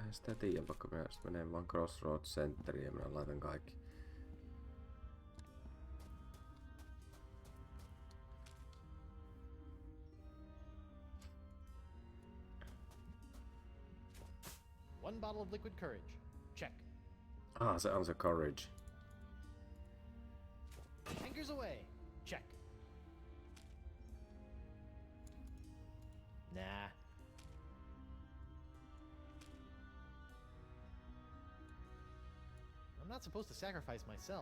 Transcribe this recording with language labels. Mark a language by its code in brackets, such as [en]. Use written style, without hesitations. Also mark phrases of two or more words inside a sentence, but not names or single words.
[fi] Eihän sitä tiedä, vaikka mä menen vaan Crossroads Centeriin ja mä laitan kaikki. [en] One bottle of liquid courage. Check. [fi] Se on se courage. [en] Anchors away. Check. Nah. I'm not supposed to sacrifice myself.